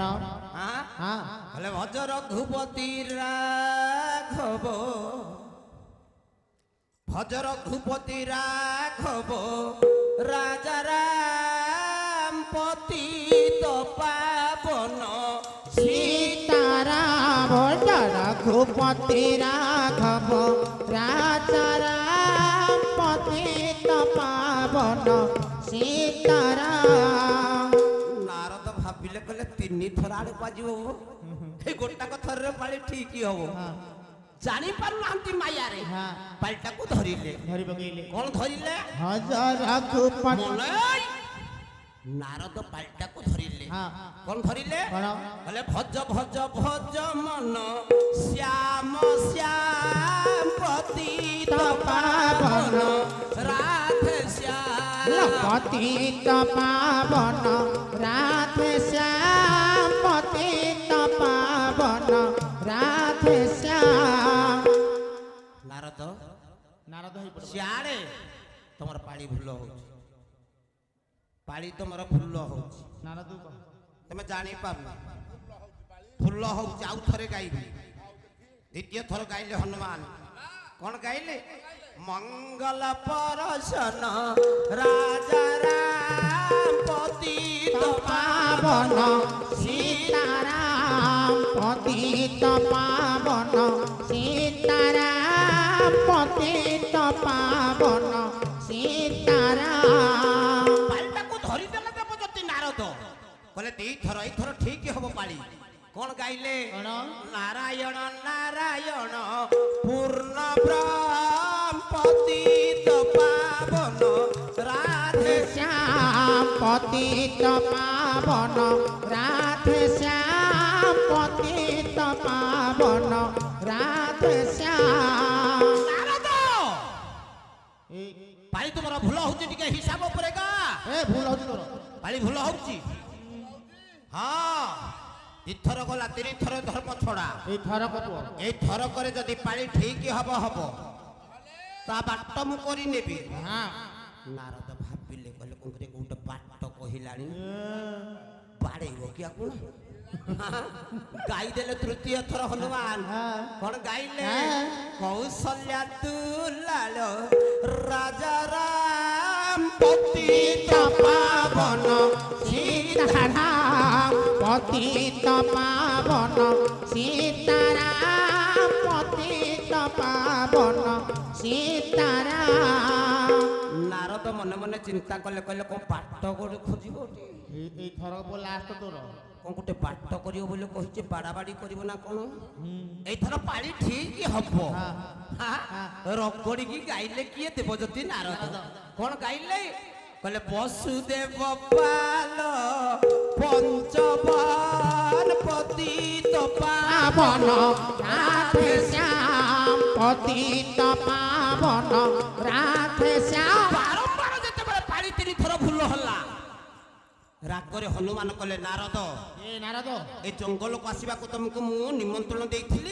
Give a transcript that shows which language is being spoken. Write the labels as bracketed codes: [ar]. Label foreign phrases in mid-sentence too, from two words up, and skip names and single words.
[or] ହେଲେ [hi] भज रघुपति राघव भज रघुपति राघव राजा राम पतित पावन सीताराम रघुपति राघव राजा राम पतित पावन सीताराम [or] ନାରଦ ଭାବିଲେ କହିଲେ 3 ଥର ଆଡେ ବାଜିବ ଏ ଗୋଟାକ ଥରରେ ପାଳି ଠିକ ହବ ଜାଣି ପାରୁନାହାନ୍ତି ମାୟାରେ ପାଳିଟାକୁ ଧରିଲେ ଧରି ପକେଇଲେ କଣ ଧରିଲେ [hi] हजार रघुपति [or] ମଲୟ ନାରଦ ପାଳିଟାକୁ ଧରିଲେ କଣ ଧରିଲେ କହିଲେ [hi] भज भज भज मन श्याम श्याम पतित पावन राधे श्याम पतित पावन राधे श्याम पतित पावन राधे श्याम [or] ନାରଦ ନାରଦ ହେଇ ପଡିବ ସିଆଡେ ତମର ପାଳି ଭୁଲ ହଉଛି ପାଳି ତମର ଭୁଲ ହଉଛି ନାରଦ କହ ତମେ ଜାଣିପାରୁନ ଭୁଲ ହଉଛି ଆଉ ଥରେ ଗାଇବି ଦ୍ୱିତୀୟ ଥର ଗାଇଲେ ହନୁମାନ କଣ ଗାଇଲେ [hi] मंगल परशन राजा राम पतित पावन सीताराम पतित पावन सीताराम पतित पावन सीताराम [or] ପାଳିଟାକୁ ଧରିଦେଲେ ଦେବଜ୍ୟୋତି ନାରଦ କହିଲେ 2 ଥର ଏଇଥର ଠିକ ହବ ପାଳି କଣ ଗାଇଲେ [hi] नारायण नारायण पूर्ण ब्रह्म पतित पावन राधे श्याम पतित पावन राधे श्याम पतित पावन राधे श्याम [or] ନାରଦ ଏ ପାଳି ତୁମର ଭୁଲ ହଉଛି ଟିକେ ହିସାବ ଉପରେ ଗା ଭୁଲ ହଉଛି ତୋର ପାଳି ଭୁଲ ହଉଛି ହଁ 2 ଥର ଗଲା 3 ଥର ଧର୍ମ ଛଡା ଏଇ ଥରକ ପୁଅ এই ଥରକରେ ଯଦି ପାଳି ଠିକ ହବ ତା ବାଟ ମୁଁ କରି ନେବି ନାରଦ ଭାବିଲେ କହିଲେ କୋଉଠି ଗୋଟେ ବାଟ କହିଲାଣି ବାଡେଇବ କି ଆକୁ ଗାଇଦେଲେ ତୃତୀୟ ଥର ହନୁମାନ କଣ ଗାଇଲେ [hi] कौशल्या दुलाल राजा राम पतित पावन सीताराम पतित पावन सीताराम पतित पावन सीताराम। [or] ନାରଦ ମନେ ମନେ ଚିନ୍ତା କଲେ, କହିଲେ କଣ ପାଠ ଗୋଟେ ଖୋଜିବ ଏଇ ଥର ଲାଷ୍ଟ ତୋର କଣ ଗୋଟେ ପାଠ କରିବ ବୋଲି କହିଛି, ବାଡାବାଡି କରିବ ନା କଣ? ଏଇଥର ପାଳି ଠିକ ହବ। ରଗଡିକି ଗାଇଲେ କିଏ? ଦେବଜ୍ୟୋତି ନାରଦ। କଣ ଗାଇଲେ? କହିଲେ [hi] वसुदेव पाल पंचवन पतित पावन राधे श्याम पतित पावन राधे श्याम। [or] ବାରମ୍ବାର ଯେତେବେଳେ ପାଳି 3 ଥର ଭୁଲ ହେଲା, ରାଗରେ ହନୁମାନ କଲେ, ନାରଦ এ নারদ ଏ ଜଙ୍ଗଲକୁ ଆସିବାକୁ ତମକୁ ମୁଁ ନିମନ୍ତ୍ରଣ ଦେଇଥିଲି।